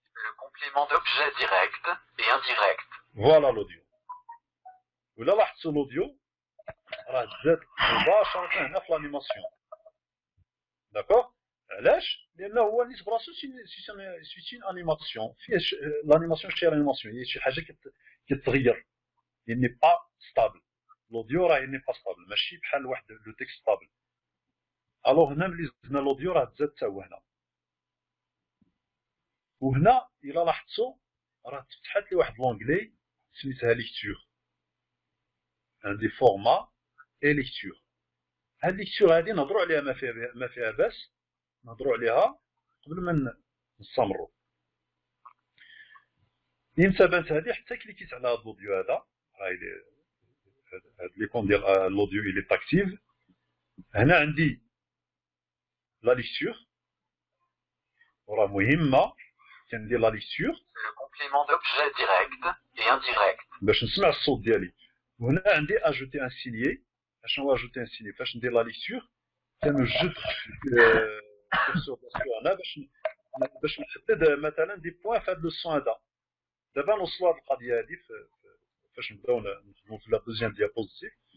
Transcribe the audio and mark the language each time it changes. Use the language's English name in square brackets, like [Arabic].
[French] Le complément d'objet direct et indirect. [Arabic] فوالا الاوديو. ولا لاحظتوا الاوديو راه زاد مباشره هنا في لانيماسيون. داكوغ. علاش؟ لانه هو نيت براسو سي انيماسيون فيه لانيماسيون. شي انيماسيون هي شي حاجه كتغير. [French] il n'est pas stable. [Arabic] الاوديو راه il n'est pas stable ماشي بحال واحد لو تيكست stable. الوغ هنا ملي زدنا الاوديو راه تزاد حتى هو هنا. وهنا الا لاحظتوا راه تفتحت لي واحد لونغلي سميتها ليكتور. عندي فورما اي ليكتور. هاد ليكتور هادي نهضروا عليها ما فيها باس نهضروا عليها قبل ما نستمروا. امتى بانت هادي؟ حتى كليكيت على هاد الاوديو هذا هاي هاد ليكون ديال الاوديو اللي اكتيف. هنا عندي لا ليكتور وراه مهمه كندير لا ليكتور. [French] Le complément d'objet direct et indirect. [Arabic] باش نسمع الصوت ديالي. وهنا عندي اجوتي ان سينيي. اشنو اجوتي ان سينيي؟ فاش ندير لا ليكتور كنوجد كورسور هنا باش نحدد مثلا دي بوين في هذا لو سون هذا. دابا نوصلوا هذه القضيه هذه فاش نبداو نخدموا في لا دوزيام ديابوزيتيف.